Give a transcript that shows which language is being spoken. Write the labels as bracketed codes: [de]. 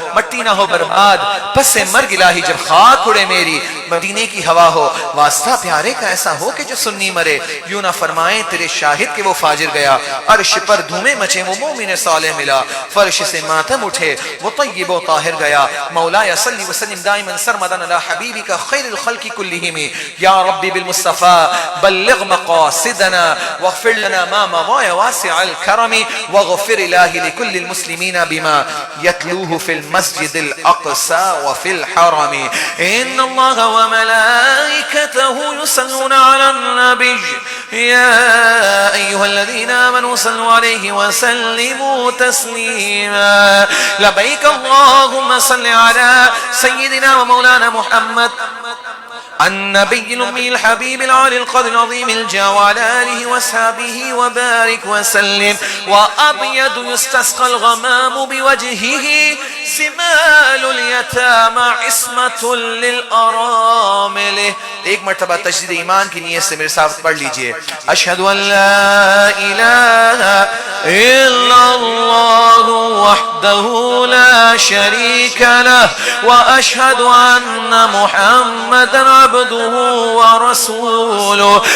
[ur] مٹی نہ ہو برباد پس مرگ الہی جب خاک اڑے میری، مدینے کی ہوا ہو واسطہ پیارے کا ایسا ہو کہ جو سنی مرے. یوں نہ فرمائیں تیرے شاہد کہ وہ فاجر گیا، عرش پر دھومے مچے وہ مومن صالح ملا. فرش سے ماتم اٹھے وہ طیب و طاہر گیا. [ar] مولایا صلی وسلم دائما سرمدا علی حبیبک خیر الخلق کلہم. یا ربی بالمصطفى بلغ مقاصدنا واغفر لنا ما مضى واسع الكرم واغفر الہی لكل المسلمین بما يتلوه في المسجد الاقصى وفي الحرم. ان اللہ وملائکته يصلون على النبي يا أيها الذين آمنوا صلوا عليه وسلموا تسليما. لبيك اللهم صل على سيدنا ومولانا محمد النبي الأمي الحبيب العالي القدر العظيم الجوال آله وأصحابه وبارك وسلم. وأبيض يستسقى الغمام بوجهه زمال اليتامى عصمة للأرامل. [ur] ایک مرتبہ تجدید ایمان کی نیت سے میرے ساتھ پڑھ لیجئے. [ar] اشہد ان لا الہ الا اللہ وحدہ لا شریک لہ واشہد ان محمدا عبدہ ورسولہ.